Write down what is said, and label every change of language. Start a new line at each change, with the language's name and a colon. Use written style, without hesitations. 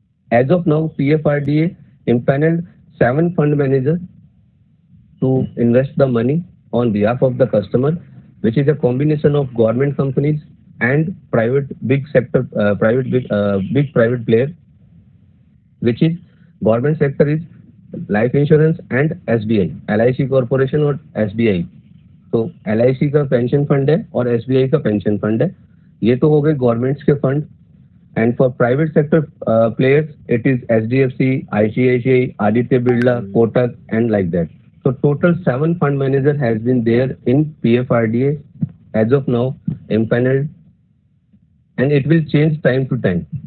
English: As of now, PFRDA impaneled 7 fund managers to invest the money on behalf of the customer, which is a combination of government companies and private big sector, big private player, which is government sector is life insurance and SBI, LIC corporation or SBI.
Hindi: तो LIC का pension fund है और SBI का pension fund है. ये तो हो गए गवर्नमेंट्स के fund.
English: And for private sector players, it is SDFC, ICICI, Aditya Birla, Kotak, and like that. So total 7 fund manager has been there in PFRDA as of now, impaneled, and it will change time to time.